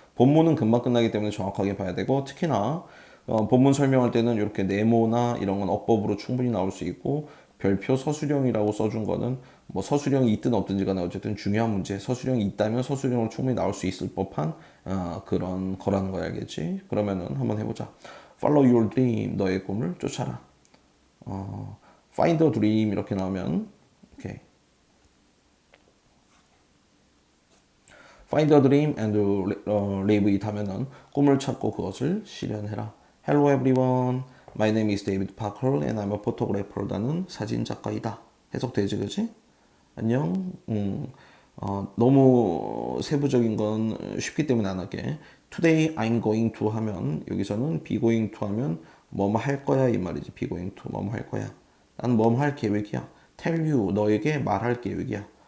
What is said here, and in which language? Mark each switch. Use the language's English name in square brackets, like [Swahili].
[Korean] 본문은 금방 끝나기 때문에 정확하게 봐야 되고 특히나 본문 설명할 때는 이렇게 네모나 이런 건 어법으로 충분히 나올 수 있고 별표 서술형이라고 써준 거는 뭐 서술형이 있든 없든지 간에 어쨌든 중요한 문제. 서술형이 있다면 서술형으로 충분히 나올 수 있을 법한 그런 거라는 거 알겠지? 그러면은 한번 해보자. [English] Follow your dream. [Korean] 너의 꿈을 쫓아라. [English] Find a dream [Korean] 이렇게 나오면 오케이. [English] Find a dream and live it [Korean] 하면은 꿈을 찾고 그것을 실현해라. [English] Hello everyone. My name is David Parker and I'm a photographer. [Korean] 나는 사진 작가이다. 해석되지, 그지? 안녕. 너무 세부적인 건 쉽기 때문에 안 할게. [English] Today I'm going to [Korean] 하면 여기서는 be going to 하면 뭐뭐 할 거야 이 말이지. be going to 뭐뭐 할 거야. 난 뭐뭐 할 계획이야. [English] Tell you [Korean] 너에게 말할 계획이야.